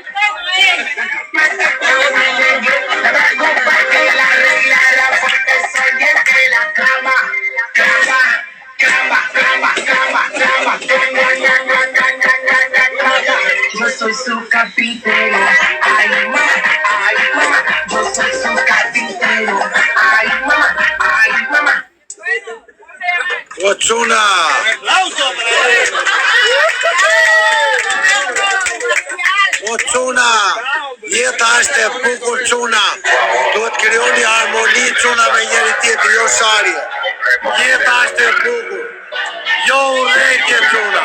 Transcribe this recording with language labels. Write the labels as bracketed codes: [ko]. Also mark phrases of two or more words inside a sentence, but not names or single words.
[es] Yo soy su carpintero, ay mamá, yo soy su carpintero, ay mamá. [sq] O çuna. O çuna. Jeta është e bukur çuna. Duhet krijoni harmoni çuna me njëri tjetrin, jo sharje. Jeta është e bukur. Jo urrëtie çuna.